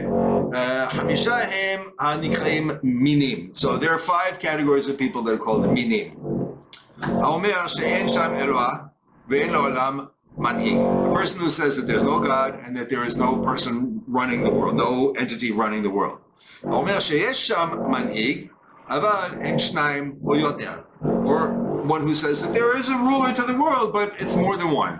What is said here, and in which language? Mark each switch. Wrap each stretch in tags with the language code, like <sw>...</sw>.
<he>Hamisha hem hanikrim minim.</he> <en>So there are 5 categories of people that are called minim. Haomer she'en sham Eloah ve'en la'olam manhig. A person who says that there's no God and that there is no person running the world, no entity running the world.</en> <he>אומר שיש שם מנהיג, אבל הם שניים או יותר.</he> <en>Or one who says that there is a ruler to the world, but it's more than one.</en>